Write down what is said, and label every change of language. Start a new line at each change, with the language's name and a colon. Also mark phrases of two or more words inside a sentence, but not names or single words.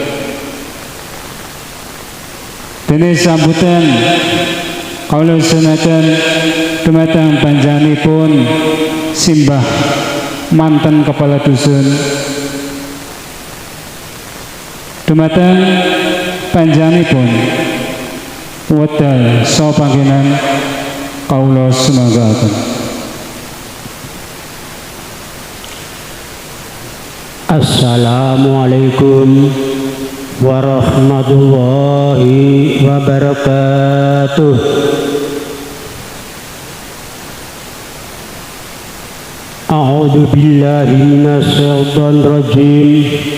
Javanese: Dene sambutan kawula sunatan dumateng panjenenganipun simbah manten kepala dusun, dumateng panjenenganipun wedal saha panggenan kawula sumanggaken.
Arabic: السلام عليكم ورحمة الله وبركاته. أعوذ بالله من الشيطان الرجيم.